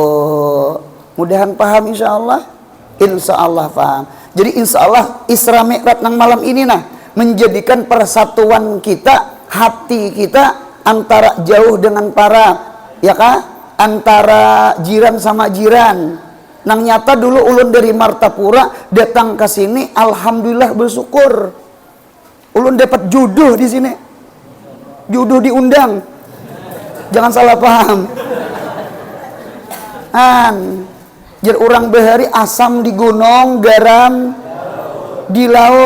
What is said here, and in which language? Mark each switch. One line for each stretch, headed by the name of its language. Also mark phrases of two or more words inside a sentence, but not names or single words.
Indonesian: Mudahan paham insyaallah. Insyaallah paham.
Banjar: Jadi insyaallah Isra Mi'raj nang malam ini nah menjadikan persatuan kita, hati kita antara jauh dengan para, ya kah?
Indonesian: Antara jiran sama jiran.
Banjar: Nang nyata dulu ulun dari Martapura datang ke sini, alhamdulillah bersyukur. Ulun dapat jodoh di sini.
Indonesian: Jodoh diundang. Jangan salah paham.
Banjar: Jadi orang bahari asam di gunung, garam di laut.